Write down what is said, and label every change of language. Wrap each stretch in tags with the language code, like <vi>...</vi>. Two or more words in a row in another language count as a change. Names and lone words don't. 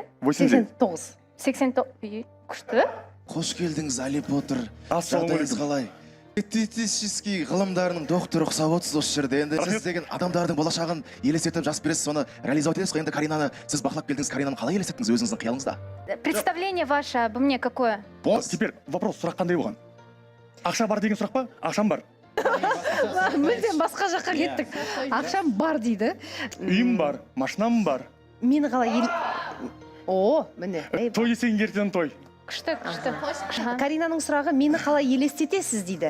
<kk>89. 89, күшті. Қош келдіңіз, Али Поттер. Жағдайыңыз қалай? Эстетический ғылымдарының докторы ұқсап отырсыз осы жерде. Енді сіз деген адамдардың болашағын елестетіп жас бересіз, соны реализовать етесіз ғой. Енді Каринаны сіз бақылап келдіңіз, Каринаны қалай елестеттіңіз өзіңіздің қиялыңызда?</kk> <ru>Представление ваше обо мне какое? Теперь вопрос,</ru> <kk>сұрақ қандай болған? Ақша бар деген сұрақ па? Ақшам бар. Мүлдем басқа жаққа кеттік. Ақшам бар дейді. Үйім бар, машинам бар. Мені қалай міне. Той десең ертең той. Күшті. Каринаның сұрағы, мені қалай елестетесіз дейді.</kk>